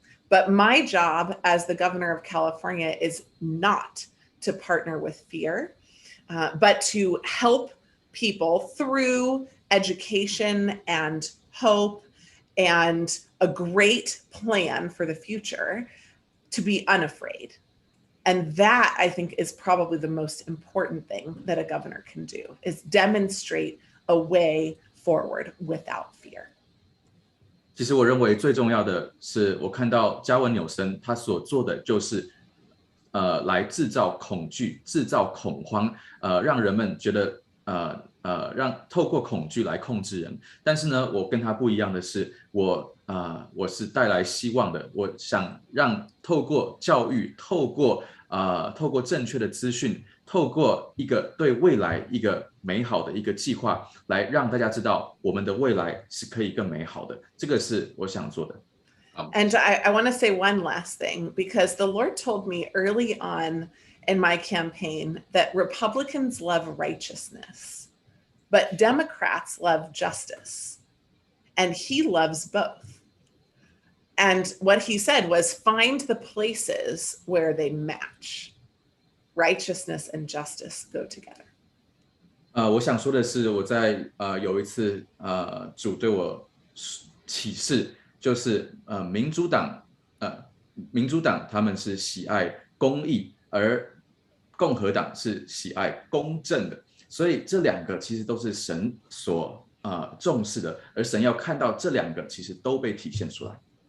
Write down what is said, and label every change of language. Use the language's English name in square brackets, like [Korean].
[English] But my job as the governor of California is not to partner with fear, but to help people through education and hope and a great plan for the future to be unafraid. And that, I think, is probably the most important thing that a governor can do, is demonstrate a way forward without fear. [Chinese] 其实我认为最重要的是，我看到加文纽森他所做的就是来制造恐惧、制造恐慌，让人们觉得透过恐惧来控制人。但是呢，我跟他不一样的是，我是带来希望的。我想让透过教育，透过正确的资讯，透过一个对未来一个美好的一个计划，来让大家知道我们的未来是可以更美好的。这个是我想做的。 [English] And I want to say one last thing, because the Lord told me early on in my campaign that Republicans love righteousness, but Democrats love justice. And he loves both. And what he said was, find the places where they match. Righteousness and justice go together. [Chinese] 我想说的是，我在有一次主对我启示，就是民主党他们是喜爱公义，而共和党是喜爱公正的，所以这2个其实都是神所重视的，而神要看到这2个其实都被体现出来。